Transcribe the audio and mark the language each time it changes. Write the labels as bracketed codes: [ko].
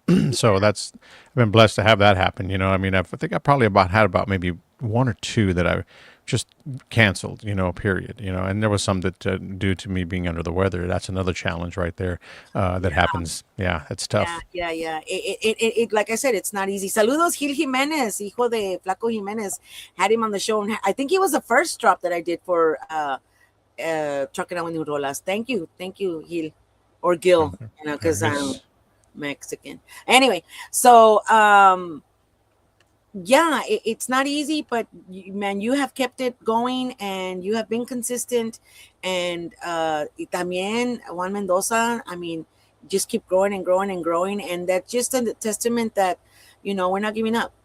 [en] So I've been blessed to have that happen. I mean, I think I probably had about maybe one or two that I just canceled, period, and there was some that due to me being under the weather. That's another challenge right there that happens. Yeah, it's tough. Yeah. It like I said, it's not easy. [es] Saludos, Gil Jimenez, hijo de Flaco Jimenez. [en] Had him on the show, and I think he was the first drop that I did for Trucking Out with New Rolas. Thank you, Gil, or Gil, because I'm Mexican. Anyway, so yeah, it's not easy, but man, you have kept it going, and you have been consistent, and también Juan Mendoza, I mean, just keep growing and growing and growing, and that's just a testament that we're not giving up.